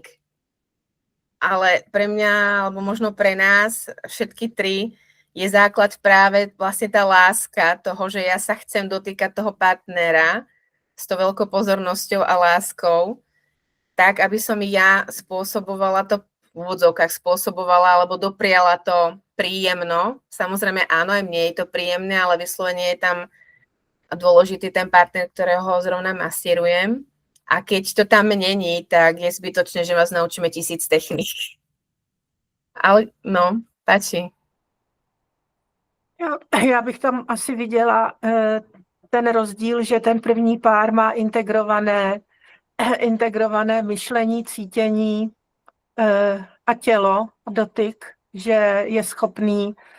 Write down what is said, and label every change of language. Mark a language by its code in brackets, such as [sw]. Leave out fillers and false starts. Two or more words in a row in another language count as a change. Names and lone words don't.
[sk] Ale pre mňa, alebo možno pre nás, všetky tri, je základ práve vlastne tá láska toho, že ja sa chcem dotýkať toho partnera s tou veľkou pozornosťou a láskou, tak, aby som ja spôsobovala to v úvodzovkách alebo dopriala to príjemno. Samozrejme áno, aj mne je to príjemné, ale vyslovene je tam dôležitý ten partner, ktorého zrovna masírujem. A keď to tam není, tak je zbytočné, že vás naučíme 1000 techník. Ale no, páči. [cs] Já bych tam asi viděla ten rozdíl, že ten první pár má integrované myšlení, cítění a tělo, dotyk, že je schopný